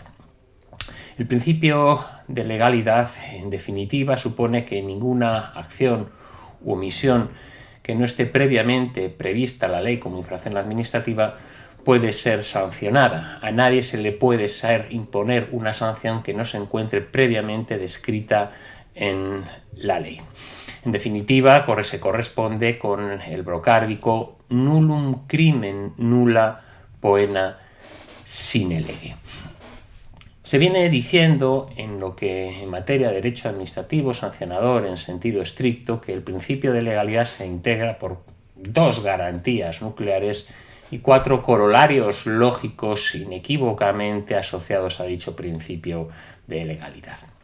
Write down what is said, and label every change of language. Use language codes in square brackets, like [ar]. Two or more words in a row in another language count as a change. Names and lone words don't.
[es] El principio de legalidad, en definitiva, supone que ninguna acción u omisión que no esté previamente prevista en la ley como infracción administrativa puede ser sancionada. A nadie se le puede imponer una sanción que no se encuentre previamente descrita en la ley. En definitiva, se corresponde con el brocárdico [la] nullum crimen nulla poena sine lege. [es] Se viene diciendo en materia de derecho administrativo sancionador en sentido estricto que el principio de legalidad se integra por 2 garantías nucleares y 4 corolarios lógicos inequívocamente asociados a dicho principio de legalidad.